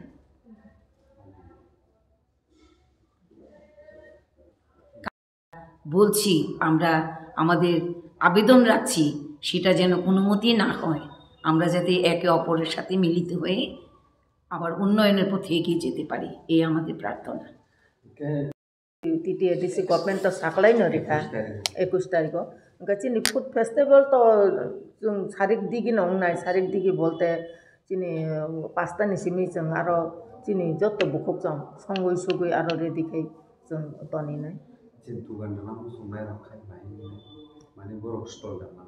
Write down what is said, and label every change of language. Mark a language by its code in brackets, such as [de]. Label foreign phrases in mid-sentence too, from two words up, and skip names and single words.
[bn] বলছি আমরা আমাদের আবেদন রাখছি সেটা যেন অনুমতি না হয়, আমরা যাতে একে অপরের সাথে মিলিত হয়ে আবার উন্নয়নের পথে এগিয়ে যেতে পারি, এই আমাদের প্রার্থনা। [trp] TTADC गभर्नमेन्ट त साक्लाइन रेखा 21 तारिख ओंका चिनी [en] food festival [trp] तो जों सारिक दिगि नंनाय सारिक दिगि बोलते चिनी 5 तानि सिमि जों आरो चिनी जत बुखुक जों संगै सुगै आरो रेडि खाय जों तनिनाय चिन्तु गानना नाम संनाय रखाय माने बरक स्टल दाना